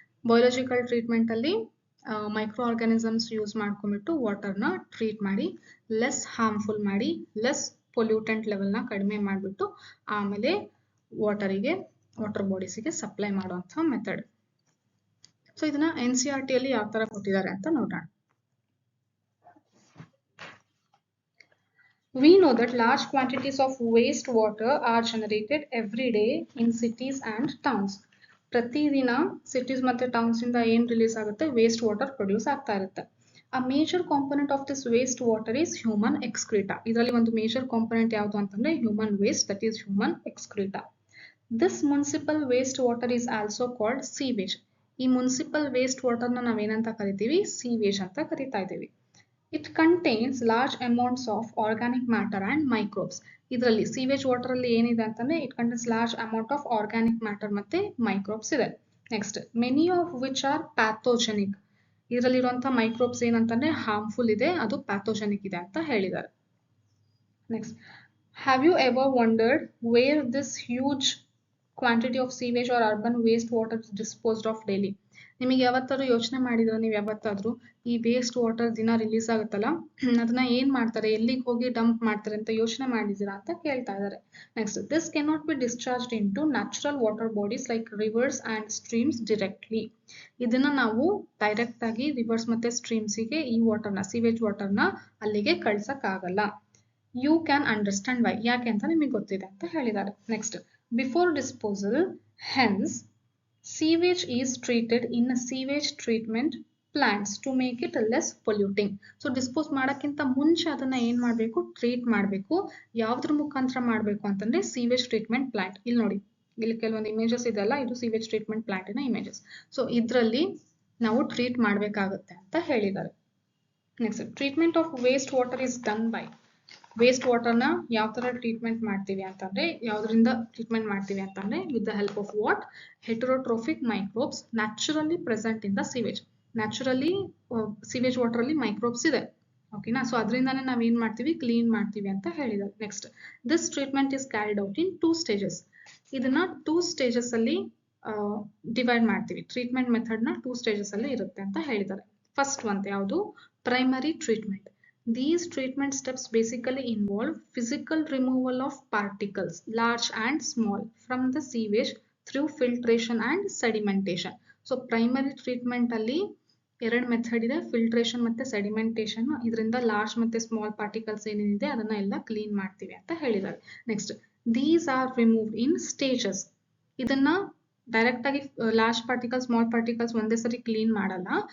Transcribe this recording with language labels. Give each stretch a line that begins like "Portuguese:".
Kannada: Biological treatment ಅಲ್ಲಿ micro organisms use ಮಾಡ್ಕೊಂಡ್ಬಿಟ್ಟು ವಾಟರ್ನ treat ಮಾಡಿ ಲೆಸ್ ಹಾರ್ಮ್ಫುಲ್ ಮಾಡಿ, ಲೆಸ್ ಪೊಲ್ಯೂಟೆಂಟ್ ಲೆವೆಲ್ನ ಕಡಿಮೆ ಮಾಡಿಬಿಟ್ಟು ಆಮೇಲೆ ವಾಟರ್ ಬಾಡೀಸ್ಗೆ ಸಪ್ಲೈ ಮಾಡುವಂಥ ಮೆಥಡ್. ಸೊ ಇದನ್ನ NCERT ಅಲ್ಲಿ ಯಾವ ತರ ಕೊಟ್ಟಿದ್ದಾರೆ ಅಂತ ನೋಡೋಣ.
English: We know that large quantities of wastewater are generated every day in cities and towns.
Kannada: ಪ್ರತಿದಿನ ಸಿಟೀಸ್ ಮತ್ತೆ ಟೌನ್ಸ್ ಇಂದ ಏನ್ ರಿಲೀಸ್ ಆಗುತ್ತೆ, ವೇಸ್ಟ್ ವಾಟರ್ ಪ್ರೊಡ್ಯೂಸ್ ಆಗ್ತಾ ಇರುತ್ತೆ.
English: A major component of this waste water is human excreta.
Kannada: ಇದರಲ್ಲಿ ಒಂದು major component ಯಾವುದು ಅಂತಂದ್ರೆ
English: human waste, that is human excreta. This municipal waste water is also called sewage.
Kannada: ಈ ಮುನ್ಸಿಪಲ್ ವೇಸ್ಟ್ ವಾಟರ್ನ ನಾವೇನಂತ ಕರಿತೀವಿ, sewage ಅಂತ ಕರಿತಾ ಇದ್ದೀವಿ.
English: It contains large amounts of organic matter and microbes.
Kannada: ಇದರಲ್ಲಿ ಸೀವೇಜ್ ವಾಟರ್ ಅಲ್ಲಿ ಏನಿದೆ ಅಂತಂದ್ರೆ
English: it contains large amount of organic matter
Kannada: ಮತ್ತೆ ಮೈಕ್ರೋಬ್ಸ್ ಇದೆ. Next,
English: Many of which are pathogenic.
Kannada: ಇದರಲ್ಲಿರುವಂತಹ microbes ಏನಂತಂದ್ರೆ ಹಾರ್ಮ್ಫುಲ್ ಇದೆ, ಅದು ಪ್ಯಾಥೋಜೆನಿಕ್ ಇದೆ ಅಂತ ಹೇಳಿದ್ದಾರೆ.
English: Next, have you ever wondered where this huge quantity of sewage or urban waste water disposed of daily.
Kannada: ನಿಮಗೆ ಯಾವತ್ತಾದ್ರೂ ಯೋಚನೆ ಮಾಡಿದ್ರ, ನೀವು ಯಾವತ್ತಾದ್ರೂ ಈ ವೇಸ್ಟ್ ವಾಟರ್ ದಿನ ರಿಲೀಸ್ ಆಗುತ್ತಲ್ಲ, ಅದನ್ನ ಏನ್ ಮಾಡ್ತಾರೆ, ಎಲ್ಲಿಗೆ ಹೋಗಿ ಡಂಪ್ ಮಾಡ್ತಾರೆ ಅಂತ ಯೋಚನೆ ಮಾಡಿದ್ದೀರಾ ಅಂತ ಕೇಳ್ತಾ ಇದ್ದಾರೆ.
English: Next, this cannot be discharged into natural water bodies like rivers and streams directly.
Kannada: ಇದನ್ನ ನಾವು ಡೈರೆಕ್ಟ್ ಆಗಿ ರಿವರ್ಸ್ ಮತ್ತೆ ಸ್ಟ್ರೀಮ್ಸಿಗೆ ಈ ವಾಟರ್ನ, ಸೀವೇಜ್ ವಾಟರ್ನ ಅಲ್ಲಿಗೆ ಕಳ್ಸಕ್ ಆಗಲ್ಲ.
English: you can understand why,
Kannada: ಯಾಕೆ ಅಂತ ನಿಮಗೆ ಗೊತ್ತಿದೆ ಅಂತ ಹೇಳಿದ್ದಾರೆ.
English: Next, before disposal, hence sewage is treated in a sewage treatment plants to make it less polluting.
Kannada: So dispose ಮಾಡಕ್ಕಿಂತ ಮುಂಚೆ ಅದನ್ನ ಏನ್ ಮಾಡ್ಬೇಕು, ಟ್ರೀಟ್ ಮಾಡ್ಬೇಕು. ಯಾವ್ದ್ರ ಮುಖಾಂತರ ಮಾಡ್ಬೇಕು ಅಂತಂದ್ರೆ ಸೀವೇಜ್ ಟ್ರೀಟ್ಮೆಂಟ್ ಪ್ಲಾಂಟ್. ಇಲ್ಲಿ ನೋಡಿ, ಇಲ್ಲಿ ಕೆಲವೊಂದು ಇಮೇಜಸ್ ಇದೆಲ್ಲ, ಇದು ಸೀವೇಜ್ ಟ್ರೀಟ್ಮೆಂಟ್ ಪ್ಲಾಂಟಿನ ಇಮೇಜಸ್. ಸೊ ಇದ್ರಲ್ಲಿ ನಾವು ಟ್ರೀಟ್ ಮಾಡ್ಬೇಕಾಗುತ್ತೆ ಅಂತ ಹೇಳಿದ್ದಾರೆ. Next,
English: Treatment of waste water is done by.
Kannada: Waste ವಾಟರ್ನ ಯಾವ ತರ ಟ್ರೀಟ್ಮೆಂಟ್ ಮಾಡ್ತೀವಿ ಅಂತಂದ್ರೆ, ಯಾವ್ದ್ರಿಂದ ಟ್ರೀಟ್ಮೆಂಟ್ ಮಾಡ್ತೀವಿ ಅಂತಂದ್ರೆ
English: With the help of what, heterotrophic microbes naturally present in the sewage.
Kannada: Naturally sewage water ಅಲ್ಲಿ ಮೈಕ್ರೋಬ್ಸ್ ಇದೆ, ಓಕೆನಾ. ಸೊ ಅದರಿಂದಾನೇ ನಾವು ಏನ್ ಮಾಡ್ತೀವಿ, ಕ್ಲೀನ್ ಮಾಡ್ತೀವಿ ಅಂತ ಹೇಳಿದ್ದಾರೆ. Next,
English: This treatment is carried out in 2 stages.
Kannada: ಇದನ್ನ 2 ಸ್ಟೇಜಸ್ ಅಲ್ಲಿ ಡಿವೈಡ್ ಮಾಡ್ತೀವಿ. ಟ್ರೀಟ್ಮೆಂಟ್ ಮೆಥಡ್ ನ 2 ಸ್ಟೇಜಸ್ ಅಲ್ಲಿ ಇರುತ್ತೆ ಅಂತ ಹೇಳಿದ್ದಾರೆ. ಫಸ್ಟ್ ಒಂದು ಯಾವುದು, primary treatment.
English: These treatment steps basically involve physical removal of particles, large and small, from the sewage through filtration and sedimentation.
Kannada: So primary treatment ಅಲ್ಲಿ ಎರಡು ಮೆಥಡ್ ಇದೆ, ಫಿಲ್ಟ್ರೇಷನ್ ಮತ್ತೆ ಸೆಡಿಮೆಂಟೇಷನ್. ಇದರಿಂದ ಲಾರ್ಜ್ ಮತ್ತೆ ಸ್ಮಾಲ್ ಪಾರ್ಟಿಕಲ್ಸ್ ಏನೇನಿದೆ ಅದನ್ನ ಎಲ್ಲ ಕ್ಲೀನ್ ಮಾಡ್ತೀವಿ ಅಂತ ಹೇಳಿದ್ದಾರೆ. Next,
English: These are removed in stages.
Kannada: ಇದನ್ನ ಡೈರೆಕ್ಟ್ ಆಗಿ ಲಾರ್ಜ್ ಪಾರ್ಟಿಕಲ್ಸ್, ಸ್ಮಾಲ್ ಪಾರ್ಟಿಕಲ್ಸ್ ಒಂದೇ ಸರಿ ಕ್ಲೀನ್ ಮಾಡಲ್ಲ.